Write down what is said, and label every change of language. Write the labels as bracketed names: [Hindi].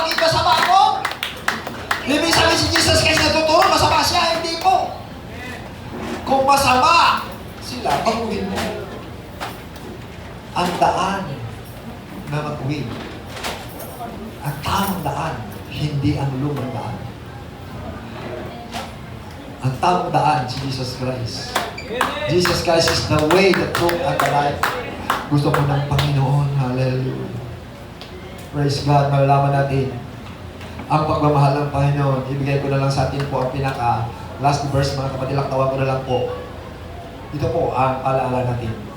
[Filipino] Maging masama ako. Ibig sabihin si Jesus kasi natuturo, masama siya. Hindi po. Kung masama sila, baguhin mo. Ang daan na mag-win. Ang tamang daan, hindi ang lumang daan. Ang tamang daan, si Jesus Christ. [English] Jesus Christ is the way, the truth, and the life. [Filipino] Gusto ko ng Panginoon. Hallelujah. [English] Praise God. [Filipino] Malalaman natin ang pagmamahal ng Panginoon. Ibigay ko na lang sa atin po ang pinaka [English] last verse, [Filipino] mga kapatid. Laktawan ko na lang po. Ito po ang alaala natin.